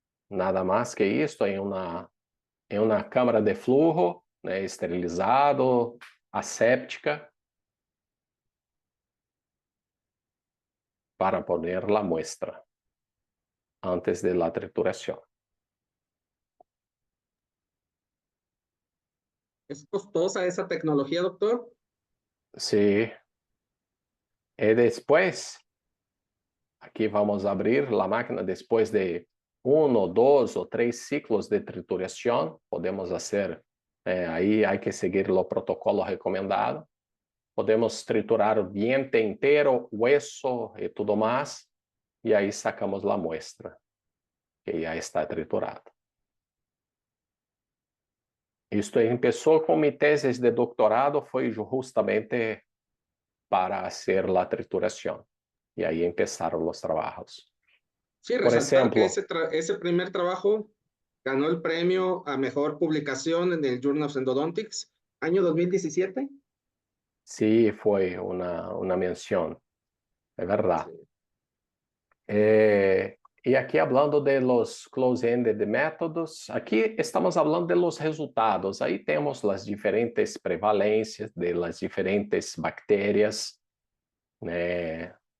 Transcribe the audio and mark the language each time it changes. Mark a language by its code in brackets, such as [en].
[pt] Nada mais que isso, em uma câmara de flujo, né, esterilizado, aséptica, [es] para poner a muestra antes de la [pt] trituração. [es] ¿Es costosa esa tecnología, doctor? Sí. [pt] E depois, aqui vamos abrir a máquina depois de 1, 2 ou 3 ciclos de trituração. Podemos fazer, aí há que seguir o protocolo recomendado. Podemos triturar o diente inteiro, hueso e tudo mais, e aí [es] sacamos a muestra, [pt] que já está triturada. Isto começou com minha tese de doutorado, foi justamente para fazer a trituração. E aí começaram os trabalhos. [es] Sí, Por resaltar que ejemplo, ese primer trabajo ganó el premio a mejor publicación en el Journal of Endodontics, año 2017. sí, [pt] foi uma menção, é verdade. [es] Sí. [pt] E aqui falando de los close-ended métodos, aqui estamos falando de los resultados. Aí temos as diferentes prevalências de las diferentes bactérias, né?